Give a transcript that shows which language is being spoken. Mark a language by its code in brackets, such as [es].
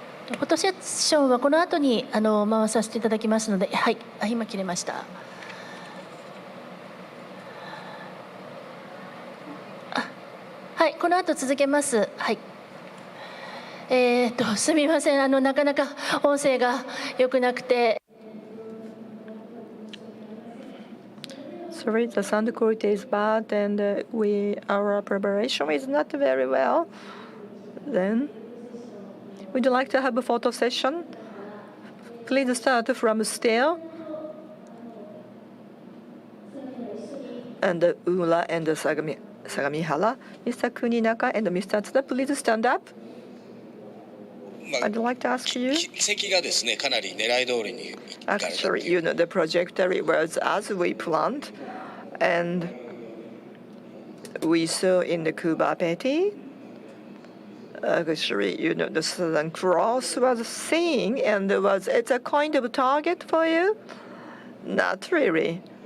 [ja] The フォトセッションはこの後に回させていただきますので、はい、今切れました。はい、この後続けます。はい。すみません、なかなか音声が良くなくて。 [en] Sorry, the sound quality is bad, and our preparation is not very well. Then, would you like to have a photo session? Please start from still. And Ula and Sagamihara, Mr. Kuninaka and Mr. Tsuda, please stand up. I'd like to ask you. [ja] 軌跡がですね、かなり狙い通りにいかれた。 [en] Actually, the trajectory was as we planned, and we saw in the Cuba Petty. Actually, the Southern Cross was seen, and it's a kind of target for you? Not really.